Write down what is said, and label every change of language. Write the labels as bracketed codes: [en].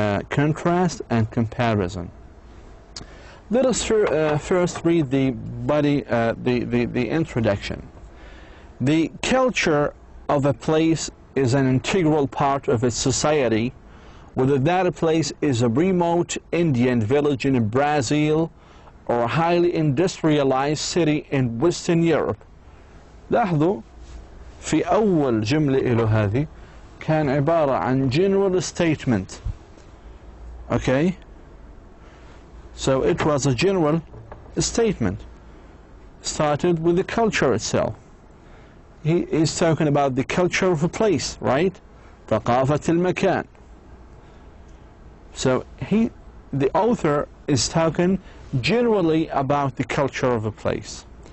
[en] Contrast and comparison. Let us first read the body, the introduction. The culture of a place is an integral part of its society, whether that place is a remote Indian village in Brazil or a highly industrialized city in Western Europe. [ar] لاحظوا في أول جملة له هذه كان عبارة عن general statement. [en] Okay? So it was a general statement. Started with the culture itself. He is talking about the culture of a place, right? [ar] ثقافة المكان. [en] So the author is talking generally about the culture of a place.